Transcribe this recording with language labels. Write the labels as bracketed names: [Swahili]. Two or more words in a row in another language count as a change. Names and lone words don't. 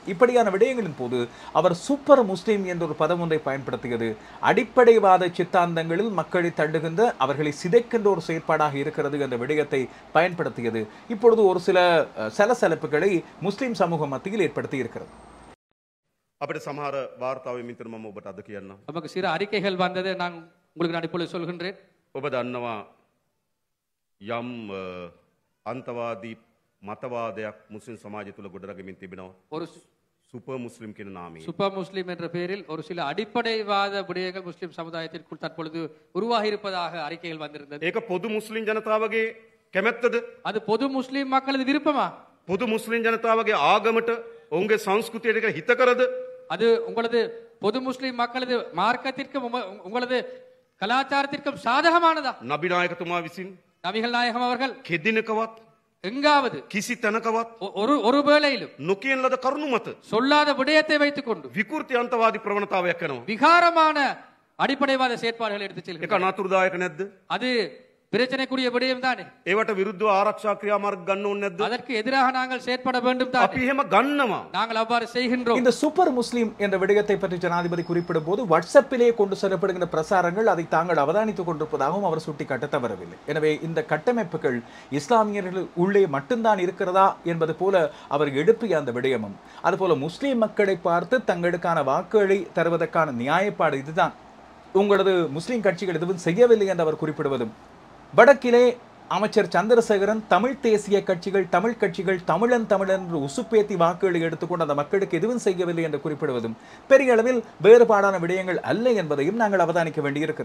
[Tamil] இப்படியான விடயங்களின் போது அவர் சூப்பர் முஸ்லீம் என்ற ஒரு பதம் ஒன்றை பயன்படுத்தியது அடிப்படைவாத சித்தாந்தங்களில் மக்களை தள்ளுகின்ற, அவர்களை சிதைக்கின்ற ஒரு செயற்பாடாக இருக்கிறது என்ற விடயத்தை பயன்படுத்தியது இப்பொழுது ஒரு சில சலசலப்புகளை முஸ்லிம் சமூக மத்தியில் ஏற்படுத்தி இருக்கிறது. [Sinhala] අපිට සමහර වාර්තාවෙ මිතර මම ඔබට අද කියන්නම්. [Tamil] நமக்கு சில அறிக்கைகள் வந்தது, நான் உங்களுக்கு நான் இப்பொழுது சொல்கின்றேன். [Sinhala] ඔබ දන්නවා යම් අන්තවාදී මතවාදයක් මුස්ලිම් සමාජය තුළ ගොඩනගමින් තිබෙනවා. [Tamil] ஒரு [Sinhala] සුපර් මුස්ලිම් කියන නාමයෙන්. [Tamil] சூப்பர் முஸ்லிம் என்ற பெயரில் ஒரு சில அடிப்படைவாத விடயங்கள் முஸ்லிம் சமுதாயத்திற்குள் தற்பொழுது உருவாகி இருப்பதாக அறிக்கைகள் வந்திருந்தது. [Sinhala] ඒක පොදු මුස්ලිම් ජනතාවගේ කැමැත්තද? [Tamil] அது பொது முஸ்லிம் மக்களது விருப்பமா? [Sinhala] පොදු මුස්ලිම් ජනතාවගේ ආගමට ඔවුන්ගේ සංස්කෘතියට හිත කරද? [Tamil] அது உங்களது பொது முஸ்லிம் மக்களது மார்க்கத்திற்கும் உங்களது கலாச்சாரத்திற்கும் சாதகமானதா? [Sinhala] නබිනායකතුමා විසින් [Tamil] நபிகள் நாயகம் அவர்கள் [Sinhala] කෙදිනකවත් [Tamil] எங்காவது [Sinhala] කිසි තැනකවත් [Tamil] ஒரு வேளையிலும் [Sinhala] නොකියන ලද කරුණු මත [Tamil] சொல்லாத விடயத்தை வைத்துக் கொண்டு [Sinhala] විකෘති අන්තවාදී ප්‍රවණතාවයක් කරනවා. [Tamil] விகாரமான அடிப்படைவாத செயற்பாடுகளை எடுத்துச் [Sinhala] ඒක [Tamil] செல்கிறார். [Sinhala] අනතුරුදායක නැද්ද? [Tamil] அது பிரச்சனைக்குரிய விடயம் தானே. [Sinhala] ඒවට විරුද්ධව ආරක්ෂා ක්‍රියාමාර්ග ගන්න ඕනේ නැද්ද? [Tamil] அதற்கு எதிராக நாங்கள் செயற்பட வேண்டும் தானே. [Sinhala] අපි එහෙම ගන්නවා. [Tamil] நாங்கள் அவ்வாறு செய்கின்றோம். இந்த சூப்பர் முஸ்லீம் என்ற விடயத்தை பற்றி ஜனாதிபதி குறிப்பிடும் போது வாட்ஸ்அப்பிலே கொண்டு செல்லப்படுகின்ற பிரசாரங்கள் அதை தாங்கள் அவதானித்துக் கொண்டிருப்பதாகவும் அவர் சுட்டிக்காட்ட தவறவில்லை. எனவே இந்த கட்டமைப்புகள் இஸ்லாமியர்கள் உள்ளே மட்டும்தான் இருக்கிறதா என்பது போல அவர் எழுப்பிய அந்த விடயமும் அதுபோல முஸ்லீம் மக்களை பார்த்து தங்களுக்கான வாக்குகளை தருவதற்கான நியாயப்பாடு இதுதான், உங்களது முஸ்லீம் கட்சிகள் எதுவும் செய்யவில்லை என்று அவர் குறிப்பிடுவதும், வடக்கிலே அமைச்சர் சந்திரசேகரன் தமிழ் தேசிய கட்சிகள், தமிழ் கட்சிகள் தமிழன் என்று உசுப்பேத்தி வாக்குகளை எடுத்துக்கொண்டு அந்த மக்களுக்கு எதுவும் செய்யவில்லை என்று குறிப்பிடுவதும் பெரிய அளவில் வேறுபாடான விடயங்கள் அல்ல என்பதையும் நாங்கள் அவதானிக்க வேண்டியிருக்கிறது.